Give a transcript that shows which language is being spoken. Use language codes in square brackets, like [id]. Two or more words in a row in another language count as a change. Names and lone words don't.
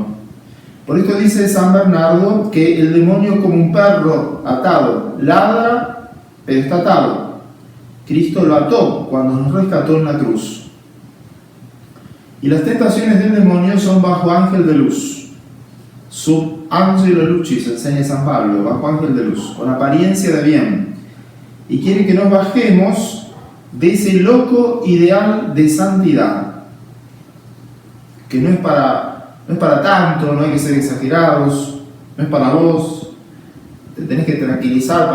[es] Por esto dice San Bernardo que el demonio, como un perro atado, ladra, pero está atado. Cristo lo ató cuando nos rescató en la cruz. Y las tentaciones del demonio son bajo ángel de luz. [la] Sub angelo lucis, [es] enseña San Pablo, bajo ángel de luz, con apariencia de bien. Y quiere que nos bajemos de ese loco ideal de santidad, que no es para tanto, no hay que ser exagerados, no es para vos, te tenés que tranquilizar.